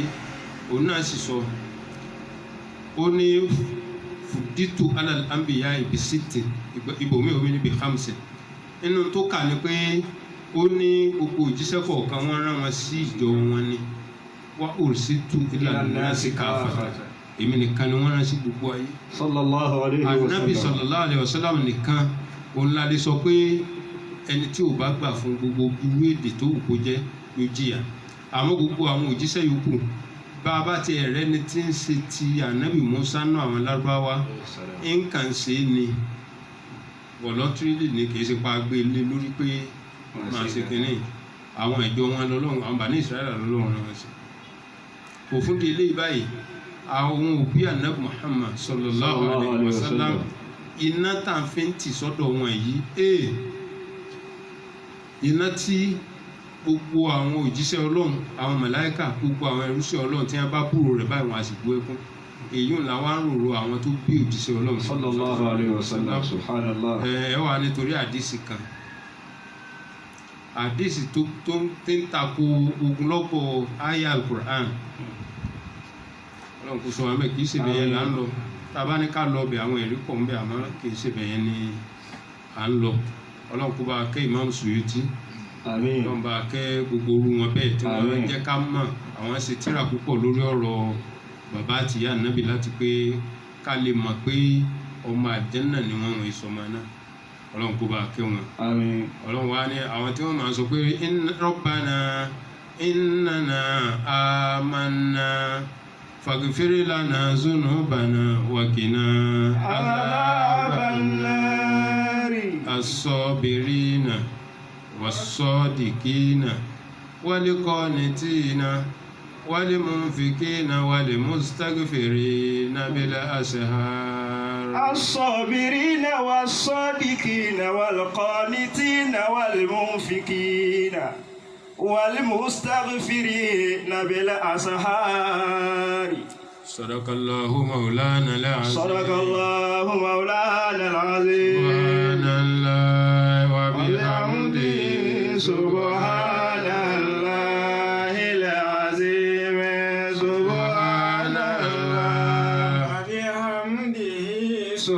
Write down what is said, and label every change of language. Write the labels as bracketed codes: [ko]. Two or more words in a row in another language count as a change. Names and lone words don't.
[yo] Òun náà sì sọ ó ní [ar] فضلت على الأنبياء [yo] ibi sitin ibòmí omi níbi hamsin. Nínú tó kà ní pé ó ní gbogbo òjíṣẹ́ kọ̀ọ̀kan wọ́n rán wọn sí ìjọ wọn ni. [ar] وأرسلت إلى الناس كافة. [yo] Èmi nìkan ni wọ́n rán sí gbogbo ayé. [ar] صلى الله عليه وسلم. [yo] Ànábì [ar] صلى الله عليه وسلم [yo] nìkan òun la lè sọ pé ẹni tí ò bá gbà fún gbogbo irú èdè tó wù kó jẹ́ ló jìyà. Àmọ́ gbogbo àwọn òjíṣẹ́ yòókù bá a bá ti ẹ̀rẹ́ ni tí ń ṣe ti Ànábì Mùsá náà àwọn Lárúbáwá ń kàn ṣe é ni voluntarily ni kì í ṣe pa gbé lé lórí pé máa ṣe kínní. Àwọn ìjọ wọn lọ́lọ́run àwọn Bani Israẹli lọ́lọ́run náà ṣe. Kò fún di eléyìí báyìí àwọn òbí Ànábì Muhammad [ar] صلى الله عليه وسلم [yo] iná tá à ń fi ń tì sọ́dọ̀ wọn yìí iná tí gbogbo àwọn òjíṣẹ́ Ọlọ́run àwọn màláíkà gbogbo àwọn ẹrúṣẹ́ Ọlọ́run tí wọ́n bá búrò rẹ̀ báyìí wọn á sì bú ẹkún. Èyí ń la wá ń rorò àwọn tó bí òjíṣẹ́ Ọlọ́run [ar] صلى الله عليه وسلم. سبحان الله. [yo] ẹ wà nítorí àdìsí kan àdìsí tó ń tako ogunlọ́gọ̀ àyá al-Qur'an. Ọlọ́run kò sọ wọn bẹ́ẹ̀ kì í ṣe bẹ́ẹ̀ là ń lọ. Tá a bá ní ká lọ bẹ̀ àwọn ẹ̀rí pọ̀ ń bẹ àmọ́ kì í ṣe bẹ́ẹ̀ ni à ń lọ. Ọlọ́run kó bá kẹ́ Imam Suyuti. àmín. Ọlọ́run bá kẹ́ gbogbo orú wọn bẹ́ẹ̀ tí wọ́n jẹ́ ká mọ̀ àwọn ṣe tírà púpọ̀ lórí ọ̀rọ̀ bàbá àti ìyá Ànábì láti pé ká lè mọ̀ pé ọmọ àjẹ́nà ni wọ́n wọ̀nyí sọmọ náà. Ọlọ́run kó bá kẹ́ wọn. àmín. Ọlọ́run wá ní àwọn tí wọ́n máa sọ pé [ar] ربنا إننا آمنا فاغفر لنا ذنوبنا وقنا عذاب النار. الصابرين والصادقين والقانتين والمنفقين والمستغفرين بالأسحار. الصابرين والصادقين والقانتين والمنفقين والمستغفرين بالأسحار. صدق الله مولانا العظيم. صدق الله مولانا العظيم. سبحان الله وبحمده. سبحان الله العظيم. سبحان الله وبحمده.